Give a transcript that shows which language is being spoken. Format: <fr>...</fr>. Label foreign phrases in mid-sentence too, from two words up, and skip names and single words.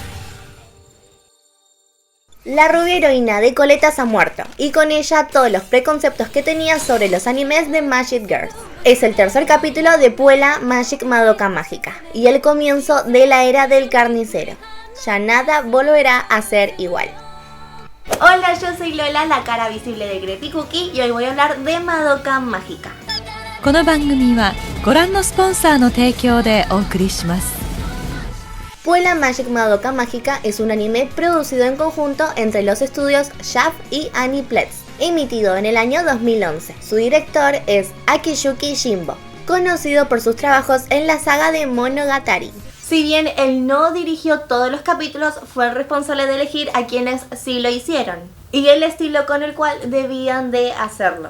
<es>La rubia heroína de coletas ha muerto, y con ella todos los preconceptos que tenía sobre los animes de</es> <en>Magic Girls.</en> <es>Es el tercer capítulo de Puella Magic Madoka Mágica, y el comienzo de la era del carnicero. Ya nada volverá a ser igual. Hola, yo soy Lola, la cara visible de Creepy Cookie, y hoy voy a hablar de Madoka Mágica.</es> <ja>この番組はご覧のスポンサーの提供でお送りします。</ja> <es>Puella Magic Madoka Mágica es un anime producido en conjunto entre los estudios Shaft y Aniplex, emitido en el año 2011. Su director es Akiyuki Shimbo, conocido por sus trabajos en la saga de Monogatari. Si bien él no dirigió todos los capítulos, fue el responsable de elegir a quienes sí lo hicieron, y el estilo con el cual debían de hacerlo.</es>